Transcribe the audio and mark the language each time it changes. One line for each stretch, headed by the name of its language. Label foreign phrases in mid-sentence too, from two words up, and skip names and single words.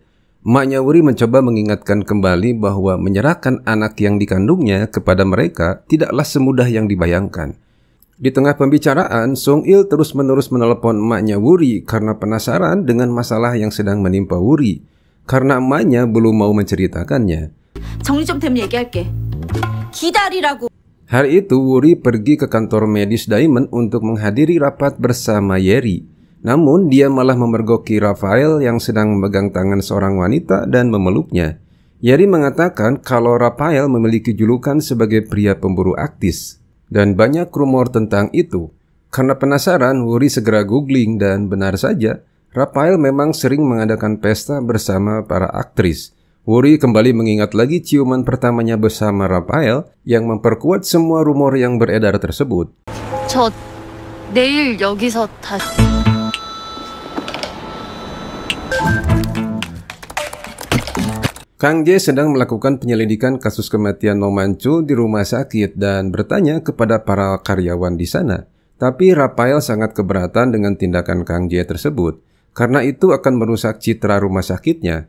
Indonesian: Emaknya Wuri mencoba mengingatkan kembali bahwa menyerahkan anak yang dikandungnya kepada mereka tidaklah semudah yang dibayangkan. Di tengah pembicaraan, Sung Il terus-menerus menelepon emaknya Wuri karena penasaran dengan masalah yang sedang menimpa Wuri, karena emaknya belum mau menceritakannya.
Korean: 정리 좀 되면 얘기할게. 기다리라고.
Indonesian: Hari itu, Wuri pergi ke kantor medis Diamond untuk menghadiri rapat bersama Yeri. Namun, dia malah memergoki Rafael yang sedang memegang tangan seorang wanita dan memeluknya. Yeri mengatakan kalau Rafael memiliki julukan sebagai pria pemburu aktis. Dan banyak rumor tentang itu. Karena penasaran, Wuri segera googling dan benar saja, Rafael memang sering mengadakan pesta bersama para aktris. Wuri kembali mengingat lagi ciuman pertamanya bersama Rafael yang memperkuat semua rumor yang beredar tersebut.
Korean: 저 내일 여기서 다시.
Indonesian: Kang Jae sedang melakukan penyelidikan kasus kematian No Manchul di rumah sakit dan bertanya kepada para karyawan di sana. Tapi Rafael sangat keberatan dengan tindakan Kang Jae tersebut, karena itu akan merusak citra rumah sakitnya.